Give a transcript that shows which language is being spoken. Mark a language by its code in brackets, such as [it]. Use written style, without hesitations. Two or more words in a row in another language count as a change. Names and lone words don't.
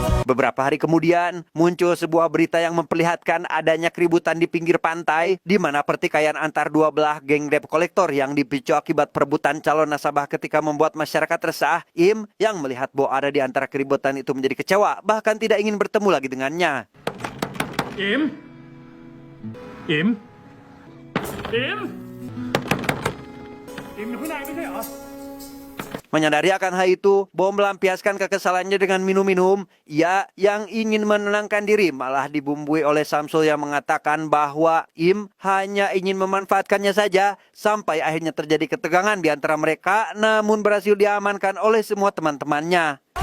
[id] Beberapa hari kemudian, muncul sebuah berita yang memperlihatkan adanya keributan di pinggir pantai, di mana pertikaian antar dua belah geng [en] debt kolektor [id] yang dipicu akibat perebutan calon nasabah ketika membuat masyarakat resah. Im yang melihat Bo ada di antara keributan itu menjadi kecewa, bahkan tidak ingin bertemu lagi dengannya. Im? Im? [th] Im? Imอยู่ข้างในไม่ใช่เหรอ [id] Menyadari akan hal itu, Bo melampiaskan kekesalannya dengan minum-minum. Ia yang ingin menenangkan diri malah dibumbui oleh Samsul yang mengatakan bahwa Im hanya ingin memanfaatkannya saja, sampai akhirnya terjadi ketegangan di antara mereka, namun berhasil diamankan oleh semua teman-temannya.